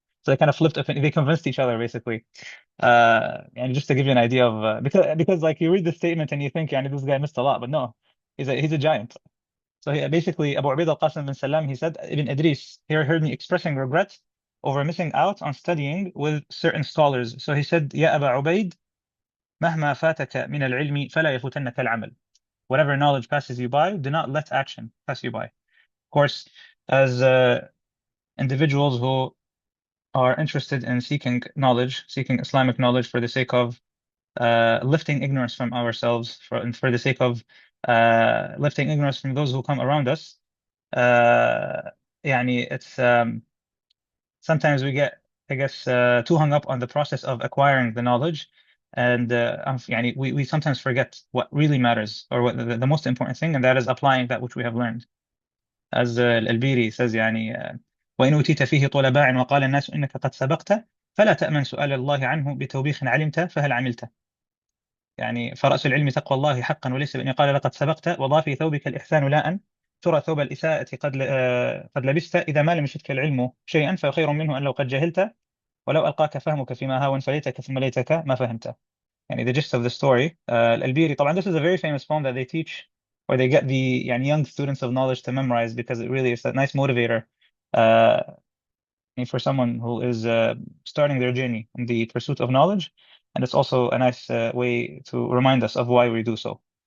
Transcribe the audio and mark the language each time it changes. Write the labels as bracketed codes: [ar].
[en] So they kind of flipped opinion. They convinced each other basically. And just to give you an idea of because like you read the statement and you think, yeah, this guy missed a lot, but no, he's a giant. So basically, Abu Ubaid al-Qasim bin Salam, he said, Ibn Idris here heard me expressing regret over missing out on studying with certain scholars. So he said, [ar] Ya Aba Ubaid, مهما فاتك من العلم فلا يفوتنك العمل. [en] Whatever knowledge passes you by, do not let action pass you by. Of course, as individuals who are interested in seeking knowledge, seeking Islamic knowledge for the sake of lifting ignorance from ourselves, and for the sake of lifting ignorance from those who come around us, [ar] يعني [en] it's sometimes we get, I guess, too hung up on the process of acquiring the knowledge, and [ar] يعني [en] we sometimes forget what really matters, or what the most important thing, and that is applying that which we have learned. As [ar] البيري [en] says [ar] يعني وإن أوتيت فيه طول باع وقال الناس إنك قد سبقت فلا تأمن سؤال الله عنه بتوبيخ علمت فهل عملت. يعني فرأس العلم تقوى الله حقا، وليس بأن يقال لقد سبقت وضع في ثوبك الإحسان لا أن ترى ثوب الإساءة قد لبست إذا ما لم يشدك العلم شيئا فخير منه أن لو قد جهلت ولو ألقاك فهمك فيما هاون فليتك ثم ليتك ما فهمت. يعني [en] the gist of the story. البيري [ar] طبعا, [en] this is a very famous poem that they teach, or they get the يعني young students of knowledge to memorize, because it really is a nice motivator uh, for someone who is starting their journey in the pursuit of knowledge. And it's also a nice way to remind us of why we do so.